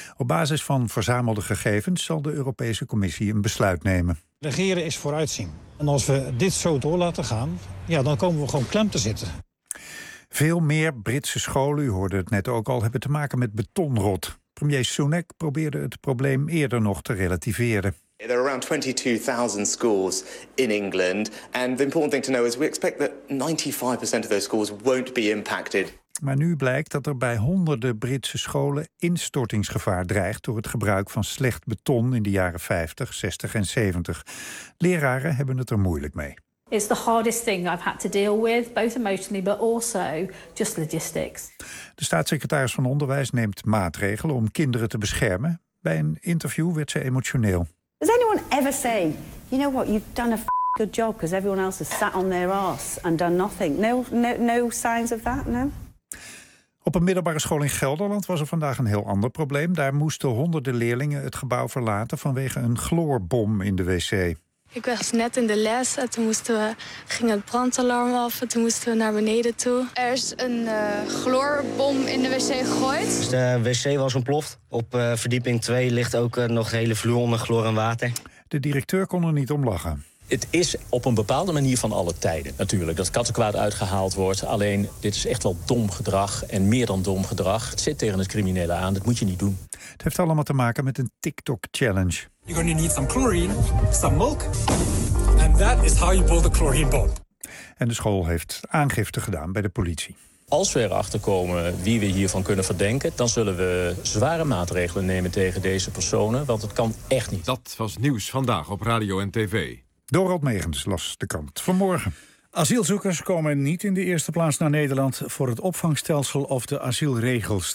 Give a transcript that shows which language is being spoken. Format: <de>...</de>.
<nl>Op basis van verzamelde gegevens zal de Europese Commissie een besluit nemen. Regeren is vooruitzien. En als we dit zo door laten gaan, ja, dan komen we gewoon klem te zitten. Veel meer Britse scholen, u hoorde het net ook al, hebben te maken met betonrot. Premier Sunak probeerde het probleem eerder nog te relativeren.</nl> <en>There are around 22,000 schools in England. And the important thing to know is we expect that 95% of those schools won't be impacted.</en> <nl>Maar nu blijkt dat er bij honderden Britse scholen instortingsgevaar dreigt door het gebruik van slecht beton in de jaren 50, 60 en 70. Leraren hebben het er moeilijk mee.</nl> <en>It's the hardest thing I've had to deal with, both emotionally but also just logistics.</en> <nl>De staatssecretaris van Onderwijs neemt maatregelen om kinderen te beschermen. Bij een interview werd ze emotioneel.</nl> <en>Does anyone ever say, you know what, you've done a good job because everyone else has sat on their ass and done nothing? No signs of that, no?</en> <nl>Op een middelbare school in Gelderland was er vandaag een heel ander probleem. Daar moesten honderden leerlingen het gebouw verlaten vanwege een chloorbom in de wc. Ik was net in de les en toen ging het brandalarm af en toen moesten we naar beneden toe. Er is een chloorbom in de wc gegooid. Dus de wc was ontploft. Op verdieping 2 ligt ook nog de hele vloer onder chloor en water. De directeur kon er niet om lachen. Het is op een bepaalde manier van alle tijden natuurlijk dat kattenkwaad uitgehaald wordt. Alleen dit is echt wel dom gedrag en meer dan dom gedrag. Het zit tegen het criminele aan, dat moet je niet doen. Het heeft allemaal te maken met een TikTok-challenge.</nl> <en>You're going to need some chlorine, some milk. And that is how you pull the chlorine bomb.</en> <nl>En de school heeft aangifte gedaan bij de politie. Als we erachter komen wie we hiervan kunnen verdenken, dan zullen we zware maatregelen nemen tegen deze personen, want het kan echt niet. Dat was nieuws vandaag op Radio en TV. Dorald Megens las de krant vanmorgen. Asielzoekers komen niet in de eerste plaats naar Nederland voor het opvangstelsel of de asielregels.</nl>